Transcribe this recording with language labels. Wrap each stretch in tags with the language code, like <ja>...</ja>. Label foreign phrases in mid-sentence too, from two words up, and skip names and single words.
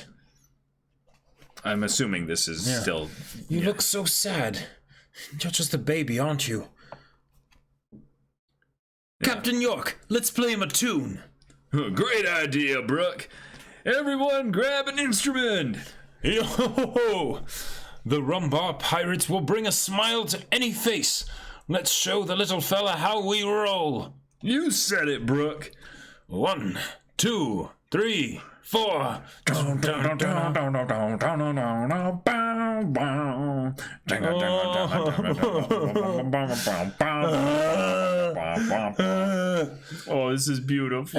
<en>I'm assuming this is still... You look so sad. You're just a baby, aren't you? Yeah. Captain York, let's play him a tune. Great idea, Brooke. Everyone grab an instrument. Yo-ho-ho! The Rumbar Pirates will bring a smile to any face. Let's show the little fella how we roll. You said it, Brooke. 1, 2, 3, 4. Oh, this is beautiful.</en>